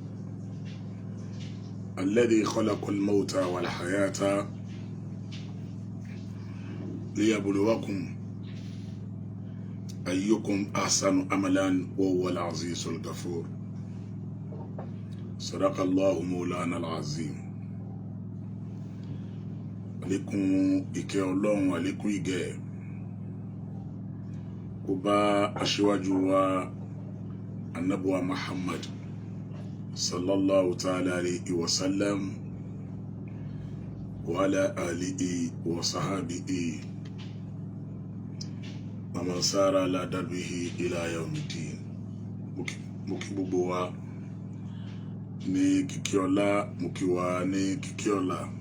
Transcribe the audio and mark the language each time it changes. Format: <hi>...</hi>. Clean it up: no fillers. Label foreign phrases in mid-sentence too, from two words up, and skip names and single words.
<ar>الذي خلق الموت والحياة ليبلوكم أيكم أحسن عملا وهو العزيز الغفور. صدق الله مولانا العظيم. عليكم</ar> <yo>ìkẹ́ Ọlọ́run,</yo> <ar>عليكم</ar> <yo>ìgẹ́ kó bá aṣíwájú wa Ànábì wa Muhammad</yo> <ar>صلى الله تعالى عليه وسلم وعلى آله وصحبه ومن سار على دربه إلى يوم الدين.</ar> <yo>Mo kí gbogbo wa ní kíkí ọlá, mo kí wa ní kíkí ọlá.</yo>